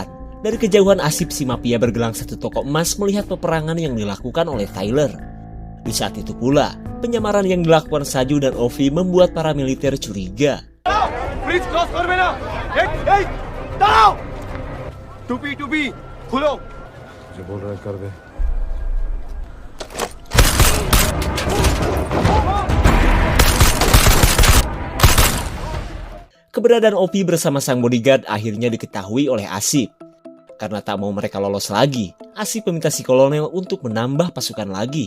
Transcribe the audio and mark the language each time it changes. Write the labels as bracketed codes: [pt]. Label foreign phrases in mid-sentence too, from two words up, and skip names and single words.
[id] dari kejauhan Asip si mafia bergelang satu toko emas melihat peperangan yang dilakukan oleh Tyler. Di saat itu pula, penyamaran yang dilakukan Saju dan Ovi membuat para militer curiga. [en] Please cross [bn] করবে না এই দাঁড়াও টুপি খুলো [hi] जो बोल रहा है कर दे. [id] Keberadaan Ovi bersama sang bodyguard akhirnya diketahui oleh Asip. Karena tak mau mereka lolos lagi, Asip meminta si kolonel untuk menambah pasukan lagi.